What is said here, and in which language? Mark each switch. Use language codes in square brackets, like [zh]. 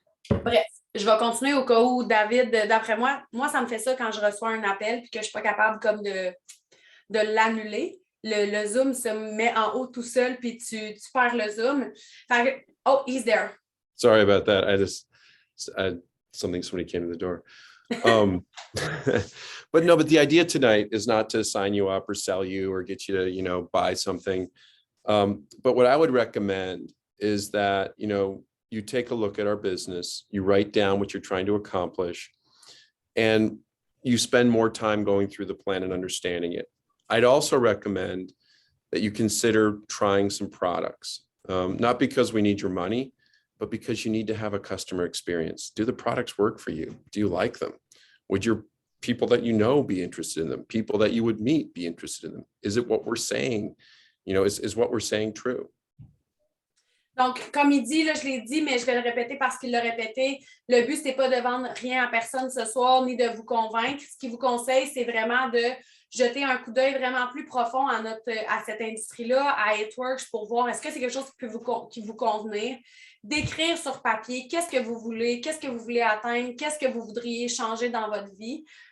[fr] Bref, je vais continuer au cas où David, d'après moi, ça me fait ça quand je reçois un appel et que je ne suis pas capable comme de l'annuler. Le Zoom se met en haut tout seul puis tu perds le Zoom. [en] Oh, he's there. Sorry about that. Somebody came to the door. But the idea tonight is not to sign you up or sell you or get you to, buy something. But what I would recommend is that, you take a look at our business, you write down what you're trying to accomplish, and you spend more time going through the plan and understanding it. I'd also recommend that you consider trying some products, not because we need your money, but because you need to have a customer experience. Do the products work for you? Do you like them? Would your people that be interested in them? People that you would meet be interested in them? Is it what we're saying? Is what we're saying true? [fr] Donc, comme il dit, là, je l'ai dit, mais je vais le répéter parce qu'il l'a répété, le but, ce n'est pas de vendre rien à personne ce soir, ni de vous convaincre. Ce qu'il vous conseille, c'est vraiment de jeter un coup d'œil vraiment plus profond à cette industrie-là, à It-Works, pour voir est-ce que c'est quelque chose qui vous convenir, d'écrire sur papier qu'est-ce que vous voulez atteindre, qu'est-ce que vous voudriez changer dans votre vie.